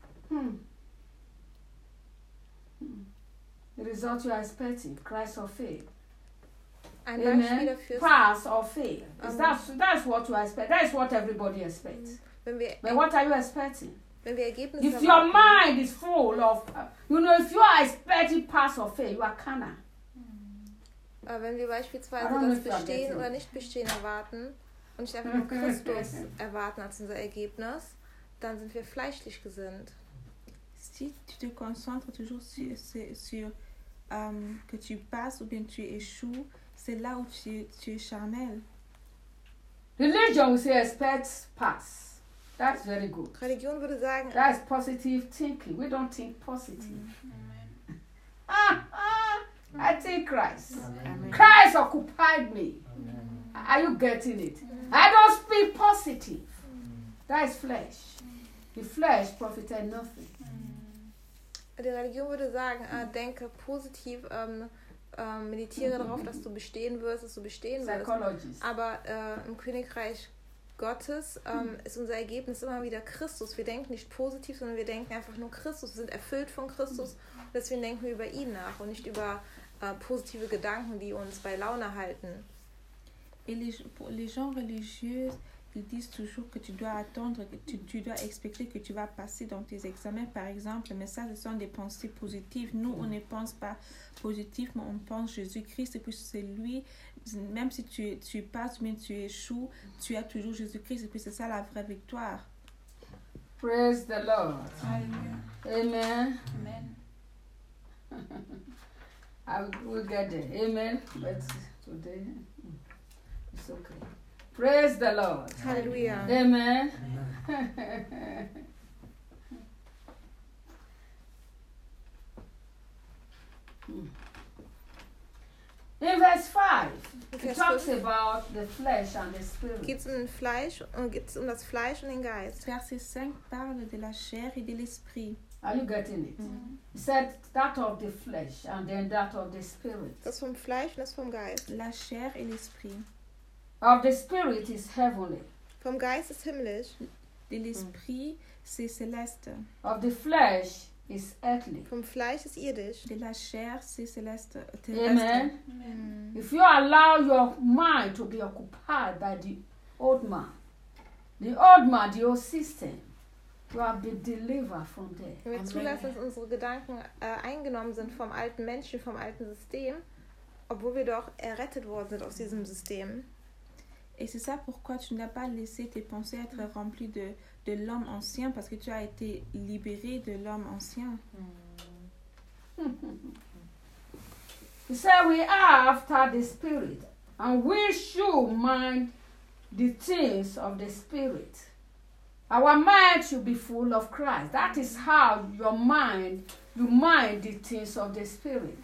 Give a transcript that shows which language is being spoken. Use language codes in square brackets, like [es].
[en] The result you are expecting, Christ or fail. Amen. Pass or fail. That's what you expect. That is what everybody expects. But what are you expecting? If your mind is full of, if you are expecting pass or fail, you are carnal. [de] Wenn wir beispielsweise das Bestehen oder Nicht-Bestehen erwarten und nicht einfach nur Christus erwarten als unser Ergebnis, dann sind wir fleischlich gesinnt. [fr] Si tu te concentres toujours sur que tu passes ou bien tu échoues, c'est là où tu es charnel. [en] Religion would say expect pass. That's very good. [de] Religion würde sagen, [en] that is positive thinking. We don't think positive. Amen. I think Christ. Amen. Christ occupied me. Amen. Are you getting it? Amen. I don't speak positive. Amen. That is flesh. The flesh profited nothing. [de] Die Religion würde sagen, denke positiv, meditiere darauf, dass du bestehen wirst, [en] Psychologist. [de] Aber im Königreich Gottes ist unser Ergebnis immer wieder Christus. Wir denken nicht positiv, sondern wir denken einfach nur Christus. Wir sind erfüllt von Christus. Deswegen denken wir über ihn nach und nicht über positive Gedanken, die uns bei Laune halten. [fr] Et les gens religieux, ils disent toujours que tu dois attendre, que tu dois expecter que tu vas passer dans tes examens, par exemple. Mais ça, ce sont des pensées positives. Nous, on ne pense pas positif, mais on pense Jésus-Christ. Et puis c'est lui, même si tu passes, mais tu échoues, tu as toujours Jésus-Christ. Et puis c'est ça la vraie victoire. [en] Praise the Lord. Amen. Amen. We'll get it. Amen. But today... It's okay. Praise the Lord. Hallelujah. Amen. Amen. In verse 5, it talks about the flesh and the spirit. [de] Geht's um Fleisch und geht's um das Fleisch und den Geist. [fr] Verse 5 parle de la chair et de l'esprit. [en] Are you getting it? Mm-hmm. He said that of the flesh and then that of the spirit. [de] Das vom Fleisch und das vom Geist. [fr] La chair et l'esprit. [en] Of the spirit is heavenly. [de] Vom Geist ist himmlisch. [fr] De l'esprit, c'est céleste. [en] Of the flesh is earthly. [de] Vom Fleisch ist irdisch. [fr] De la chair, c'est céleste. [en] Amen. Amen. If you allow your mind to be occupied by the old man, the old system, you have been delivered from there. [de] Wenn wir zulassen, dass unsere Gedanken eingenommen sind vom alten Menschen, vom alten System, obwohl wir doch errettet worden sind aus diesem System. [fr] Et c'est ça pourquoi tu n'as pas laissé tes pensées être remplies de l'homme ancien, parce que tu as été libéré de l'homme ancien. [en] He said, we are after the Spirit, and we should mind the things of the Spirit. Our mind should be full of Christ. That is how you mind the things of the Spirit.